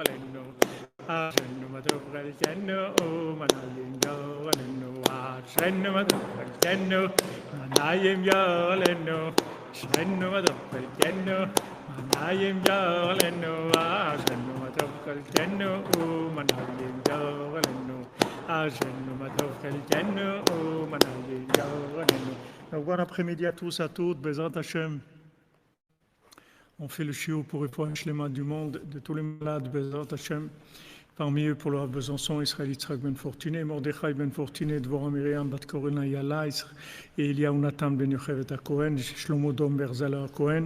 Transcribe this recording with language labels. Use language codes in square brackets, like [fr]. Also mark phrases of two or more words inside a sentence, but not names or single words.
[he] עלינו אשרנו מה טוב חלקנו ומעניים יאור עלינו אשרנו מה טוב חלקנו ומעניים יאור עלינו אשרנו מה טוב חלקנו ומעניים יאור עלינו אשרנו מה טוב חלקנו ומעניים יאור עלינו אשרנו מה טוב חלקנו ומעניים יאור עלינו. [fr] Donc bon après-midi à tous, à toutes, [he] בעזרת השם. [fr] On fait le shiur pour répondre les malades du monde, de tous les malades, [he] בעזרת השם. [fr] Parmi eux, pour le Rav Besançon, Israël Yitzhak Ben Fortuné, Mordechai Ben Fortuné, Dvorah Miriam Bat Korena Yala, et Eliyahu Nathan Ben Yochevet Cohen, Shlomo Dom Berzala Cohen.